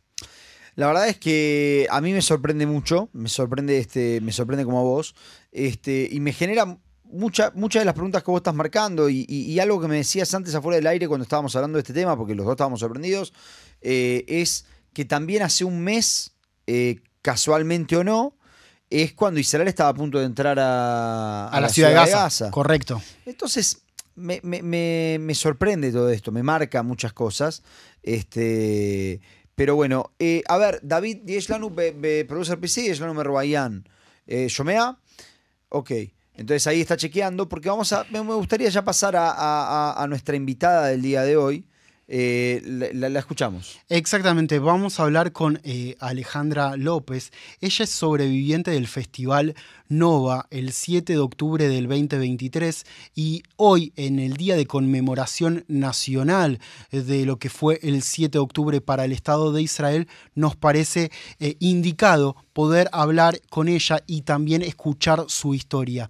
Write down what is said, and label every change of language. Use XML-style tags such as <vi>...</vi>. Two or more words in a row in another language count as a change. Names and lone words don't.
<es>La verdad es que a mí me sorprende mucho, me sorprende como a vos, y me genera muchas de las preguntas que vos estás marcando y algo que me decías antes afuera del aire cuando estábamos hablando de este tema, porque los dos estábamos sorprendidos, es que también hace un mes, casualmente o no, es cuando Israel estaba a punto de entrar a la ciudad de Gaza. Correcto. Entonces, me sorprende todo esto, me marca muchas cosas. Pero bueno, a ver, David,</es> <he>יש לנו producer PC, יש לנו מרואיין.</he> <es>¿Shomea? Ok. Entonces ahí está chequeando, porque me gustaría ya pasar a nuestra invitada del día de hoy. La escuchamos. Exactamente, vamos a hablar con Alejandra López. Ella es sobreviviente del Festival Nova el 7 de octubre del 2023 y hoy, en el día de conmemoración nacional de lo que fue el 7 de octubre para el Estado de Israel, nos parece indicado poder hablar con ella y también escuchar su historia.</es>